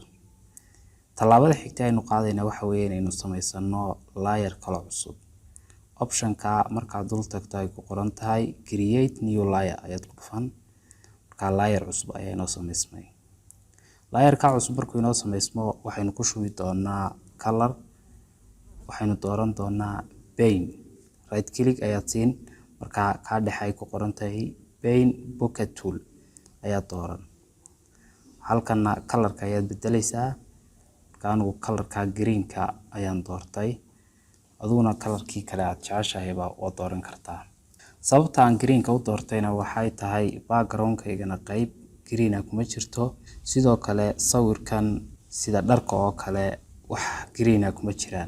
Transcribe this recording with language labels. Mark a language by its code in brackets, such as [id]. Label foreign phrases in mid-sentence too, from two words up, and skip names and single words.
[so] tallaabada xigta aynu qaadayna waxa weeye inaynu samaysano layer kala cusub. option-ka markaad dul tagto ay ku qoran tahay [en] create new layer [so] ayaad ku dhufan. markaa layer cusub ayaa inoo samaysmay. layer-ka cusub markuu inoo samaysmo waxaynu ku shubi doonaa color. waxaynu dooran doonaa paint. [en] right click [so] ayaad siin, markaa kaa dhexe ay ku qoran tahay [en] paint bucket tool [so] ayaad dooran. halkana color-ka ayaad bedelaysaa. markaa anigu color-ka green-ka ayaan doortay, aduguna color-kii kale aad jeceshahayba waa dooran kartaa. sababta aan green-ka u doortayna waxay tahay background-kaygana qayb green ah kuma jirto, sidoo kale sawirkan sida dharka oo kale wax green ah kuma jiraan.